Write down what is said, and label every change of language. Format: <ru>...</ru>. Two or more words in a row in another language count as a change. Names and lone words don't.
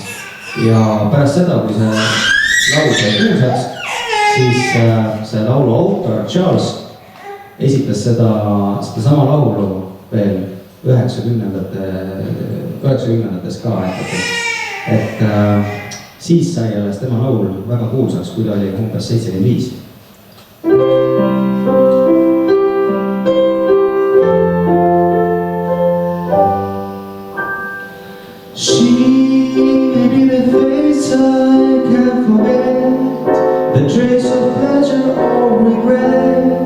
<et>Ja pärast seda, kui see laul sai kuulsaks, siis see laulu autor Charles esitas seda sama laulu veel 90-ndates ka. Et siis sai alles tema laul väga kuulsaks, kui ta oli umbes 75.</et> <en>I can't forget the trace of pleasure or regret.</en>